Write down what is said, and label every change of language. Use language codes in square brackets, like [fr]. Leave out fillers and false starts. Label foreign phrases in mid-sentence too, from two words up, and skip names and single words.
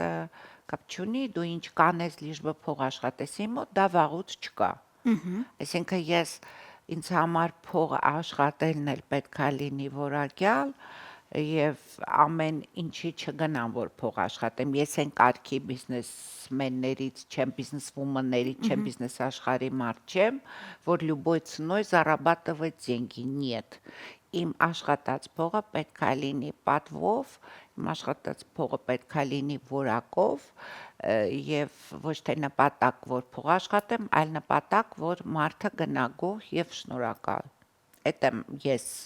[hy] կապ չունի, դու ինչ կանես, [ru] лишь бы [hy] փող աշխատես, իմ մոտ դա վաղուց չկա։ Այսինքն ես ինձ համար փողը աշխատելն էլ պետք է լինի որակյալ եւ ամեն ինչի չգնամ, որ փող աշխատեմ։ Ես այն կարգի բիզնեսմեններից չեմ, բիզնեսվումաններից չեմ, բիզնես աշխարհի մարդ չեմ, որ [ru] любой ценой зарабатывать деньги, нет։ [hy] Իմ աշխատած փողը պետք է լինի պատվով, իմ աշխատած փողը պետք է լինի որակով եւ ոչ թե նպատակ, որ փող աշխատեմ, այլ նպատակ, որ մարդը գնա գոհ եւ շնորհակալ։ Այդ եմ ես